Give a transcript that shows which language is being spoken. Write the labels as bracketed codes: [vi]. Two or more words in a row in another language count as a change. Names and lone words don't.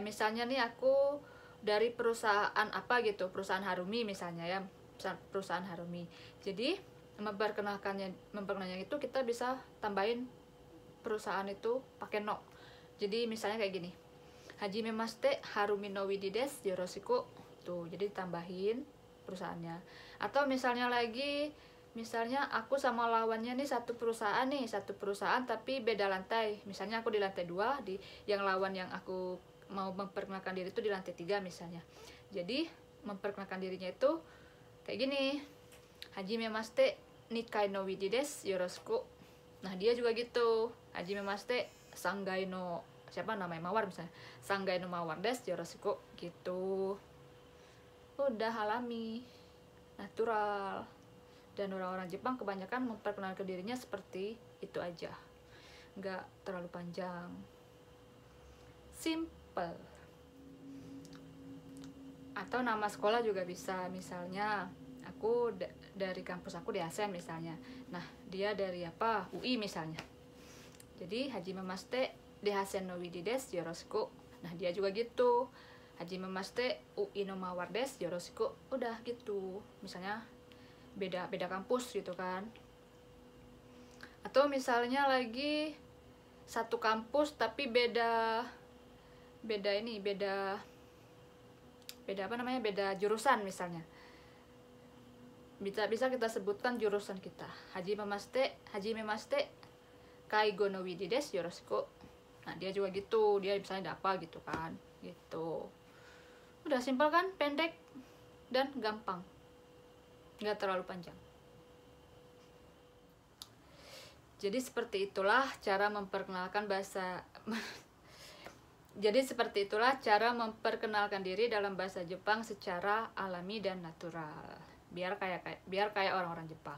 [id] Misalnya nih aku dari perusahaan apa gitu, perusahaan Harumi misalnya ya. Perusahaan Harumi. Jadi memperkenalkannya itu kita bisa tambahin perusahaan itu pakai no. Jadi misalnya kayak gini. [ja] はじめまして、Harumi の Widi です、よろしく. [id] Tuh, jadi ditambahin perusahaannya. Atau misalnya lagi misalnya aku sama lawannya nih satu perusahaan tapi beda lantai. Misalnya aku di lantai 2, yang lawan yang aku mau memperkenalkan diri itu di lantai 3 misalnya. Jadi memperkenalkan dirinya itu kayak gini, [ja] はじめまして 二階 の widi です よろしく. [id] Nah dia juga gitu, [ja] はじめまして 三階 の, [id] siapa namanya mawar misalnya, [ja] 三階 の mawar です よろしく [id] gitu. Udah alami, natural. Dan orang-orang Jepang kebanyakan memperkenalkan dirinya seperti itu aja, nggak terlalu panjang, simple. Atau nama sekolah juga bisa, misalnya aku dari kampus aku di ASEAN misalnya, nah dia dari apa, UI misalnya, jadi [ja] はじめまして で Hasen の widi です よろしく. [id] Nah dia juga gitu, [ja] はじめまして UI の mawar です よろしく. [id] Udah gitu, misalnya beda kampus gitu kan. Atau misalnya lagi satu kampus tapi beda jurusan misalnya, bisa kita sebutkan jurusan kita, [ja] はじめまして 介護 の widi です よろしく. [id] Nah dia juga gitu, dia misalnya apa gitu kan, gitu. Udah simpel kan, pendek dan gampang, nggak terlalu panjang. Jadi seperti itulah cara memperkenalkan diri dalam bahasa Jepang secara alami dan natural, biar kayak orang-orang Jepang.